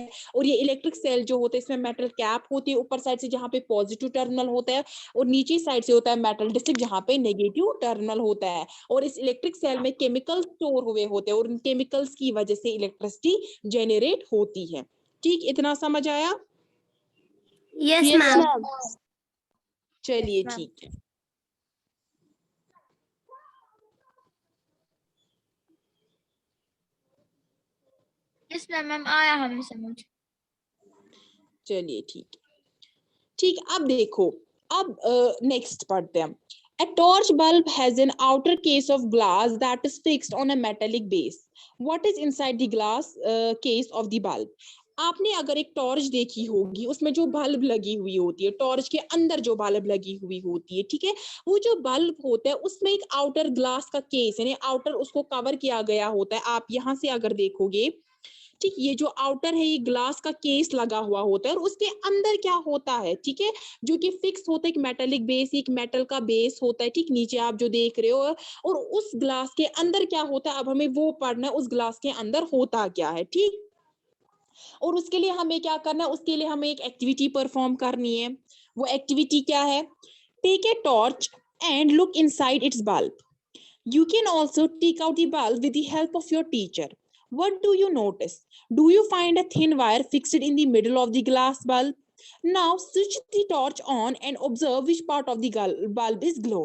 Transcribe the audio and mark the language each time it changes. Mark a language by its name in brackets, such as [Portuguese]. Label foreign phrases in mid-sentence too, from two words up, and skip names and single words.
[Hindi] और ये [English] electric cell [Hindi] जो होते हैं इसमें [English] metal cap [Hindi] होती है ऊपर साइड से जहाँ पे [English] positive terminal [Hindi] होता है, और नीचे साइड से होता है [English] metal disc [Hindi] जहाँ पे [English] negative terminal [Hindi] होता है। और इस [English] electric cell [Hindi] में केमिकल स्टोर हुए होते हैं और उन केमिकल्स की वजह से इलेक्ट्रिसिटी जनरेट होती है। ठीक, इतना समझ आया? [English] Yes, Yes, ma'am. ma'am. [Hindi] चलिए [English] ma'am. [Hindi] ठीक है। [English] Yes, ma'am. [Hindi] आया हमें समझ। चलिए ठीक है, ठीक, अब देखो, अब नेक्स्ट पढ़ते हैं। [English] A torch bulb has an outer case of glass that is fixed on a metallic base. What is inside the glass case of the bulb? [Hindi] आपने अगर एक टॉर्च देखी होगी, उसमें जो बल्ब लगी हुई होती है, टॉर्च के अंदर जो बल्ब लगी हुई होती है, ठीक है, वो जो बल्ब होता है उसमें एक [English] outer glass [Hindi] का केस, यानी आउटर उसको कवर किया गया होता है। आप यहाँ से अगर देखोगे, ठीक, ये जो आउटर है ये ग्लास का केस लगा हुआ होता है, और उसके अंदर क्या होता है, ठीक है, जो कि फिक्स होता है, एक [English] metallic base, [Hindi] एक मेटल का बेस होता है, ठीक, नीचे आप जो देख रहे हो। और उस ग्लास के अंदर क्या होता है, अब हमें वो पढ़ना है, उस ग्लास के अंदर होता क्या है, ठीक। और उसके लिए हमें क्या करना है, उसके लिए हमें एक [English] activity perform [Hindi] करनी है। वो एक्टिविटी क्या है, [English] take a torch and look inside its bulb. You can also take out the bulb with the help of your teacher. What do you notice? Do you find a thin wire fixed in the middle of the glass bulb? Now switch the torch on and observe which part of the bulb is glowing.